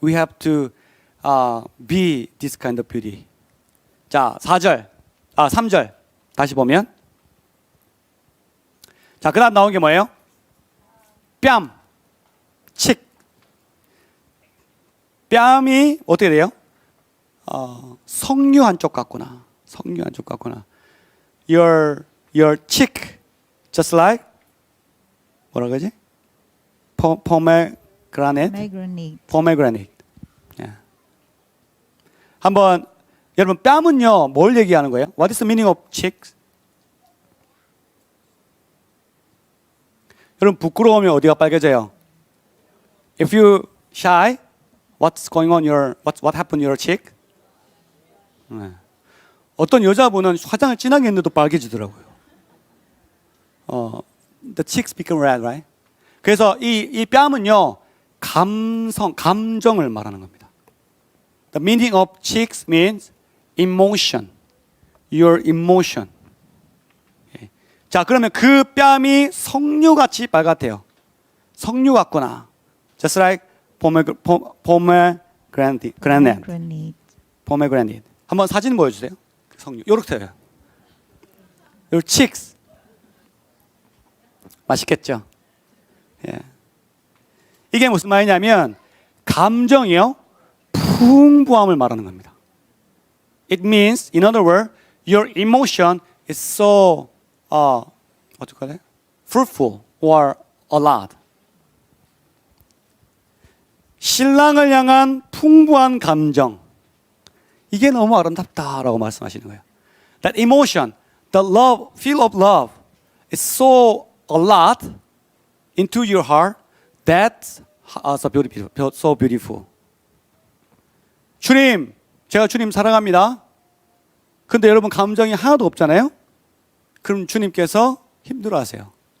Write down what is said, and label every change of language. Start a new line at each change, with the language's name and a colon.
English: We have to be this kind of beauty.
Korean: 자, 3절 다시 보면 자, 그다음 나온 게 뭐예요? 뺨, 칙. 뺨이 어떻게 돼요? 석류 한쪽 같구나. 석류 한쪽 같구나.
English: Your cheek, just like
Korean: 뭐라 그러지?
English: Pomegranate. Yeah.
Korean: 한번 여러분 뺨은요 뭘 얘기하는 거예요?
English: What is the meaning of cheeks?
Korean: 여러분 부끄러우면 어디가 빨개져요?
English: If you shy, what's going on what happened in your cheek?
Korean: 네. 어떤 여자분은 화장을 진하게 했는데도 빨개지더라고요.
English: The cheeks become red, right?
Korean: 그래서 이 뺨은요 감정을 말하는 겁니다.
English: The meaning of cheeks means emotion. your emotion. 예.
Korean: 자, 그러면 그 뺨이 석류같이 빨갛대요. 석류 같구나.
English: Just like pomegranate. Granite.
Korean: pomegranate. 한번 사진 보여주세요. 석류. 요렇게 돼요.
English: Your cheeks.
Korean: 맛있겠죠? 예. 이게 무슨 말이냐면 감정이요 풍부함을 말하는 겁니다.
English: It means, in other words, your emotion is so
Korean: 어떡하래?
English: fruitful or a lot.
Korean: 신랑을 향한 풍부한 감정. 이게 너무 아름답다라고 말씀하시는 거예요.
English: That emotion, the love, feel of love is so a lot into your heart. That's so beautiful.
Korean: 주님, 제가 주님 사랑합니다. 근데 여러분 감정이 하나도 없잖아요? 그럼 주님께서 힘들어하세요.